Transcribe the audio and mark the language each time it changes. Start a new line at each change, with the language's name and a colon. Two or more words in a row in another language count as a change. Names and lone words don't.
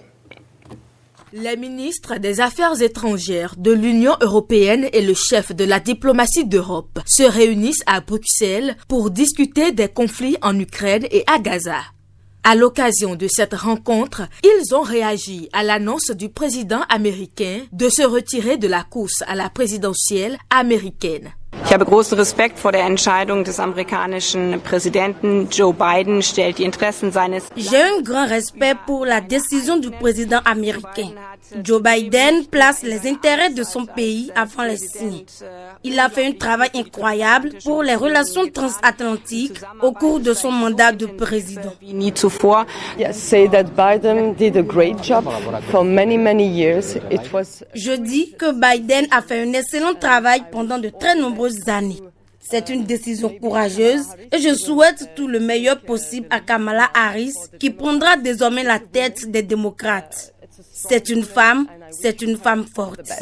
French: Les ministres des Affaires étrangères de l'Union européenne et le chef de la diplomatie d'Europe se réunissent à Bruxelles pour discuter des conflits en Ukraine et à Gaza. À l'occasion de cette rencontre, ils ont réagi à l'annonce du président américain de se retirer de la course à la présidentielle américaine.
German: Ich habe großen Respekt vor der Entscheidung des amerikanischen Präsidenten. Joe Biden stellt die Interessen seines
French: J'ai un grand respect pour la décision du président américain. Joe Biden place les intérêts de son pays avant les siens. Il a fait un travail incroyable pour les relations transatlantiques au cours de son mandat de président.
German: Nie zuvor.
English: Say that Biden did a great job for many years.
French: Je dis que Biden a fait un excellent travail pendant de très nombreuses années. C'est une décision courageuse et je souhaite tout le meilleur possible à Kamala Harris qui prendra désormais la tête des démocrates. C'est une femme forte.